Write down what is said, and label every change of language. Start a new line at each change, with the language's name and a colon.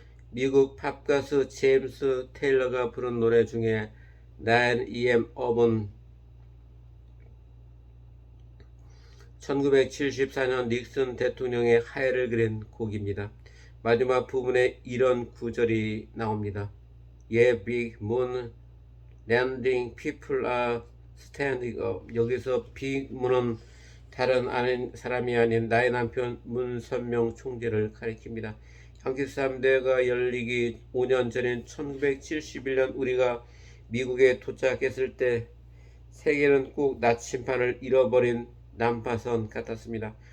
Korean: 미국 팝가수 제임스 테일러가 부른 노래 중에 9am up은 1974년 닉슨 대통령의 하야를 그린 곡입니다. 마지막 부분에 이런 구절이 나옵니다.
English: Yeah, big moon landing, people are standing up.
Korean: 여기서 빅문은 다른 사람이 아닌 나의 남편 문선명 총재를 가리킵니다. 양키 3대가 열리기 5년 전인 1971년 우리가 미국에 도착했을 때 세계는 꼭 나침판을 잃어버린 난파선 같았습니다.